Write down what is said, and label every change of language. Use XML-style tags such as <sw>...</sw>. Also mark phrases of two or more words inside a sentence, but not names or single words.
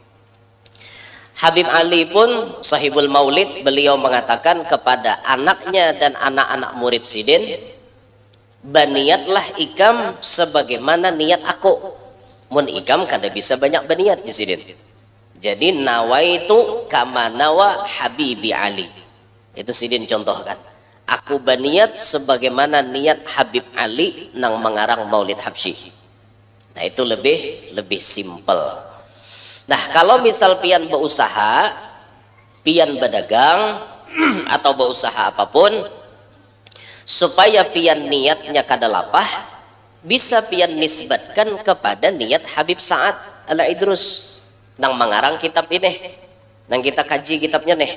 <bjn>Habib Ali pun</bjn> <ar>صاحب المولد,</ar> <bjn>beliau mengatakan kepada anaknya dan anak-anak murid sidin, baniatlah ikam sebagaimana niat aku. Mun ikam kada bisa banyak baniat di sidin.</bjn> <ar>Jadi نويت كما نوى Habibi Ali.</ar> <bjn>Itu sidin contohkan. Aku baniat sebagaimana niat Habib Ali nang mengarang Maulid Habsyi. Nah, itu lebih simple. Nah, kalau misal pian berusaha, pian berdagang atau berusaha apapun, supaya pian niatnya kada lapah, bisa pian nisbatkan kepada niat Habib Sa'ad Al-Idrus nang mengarang kitab ini, nang kita kaji kitabnya nih.</bjn>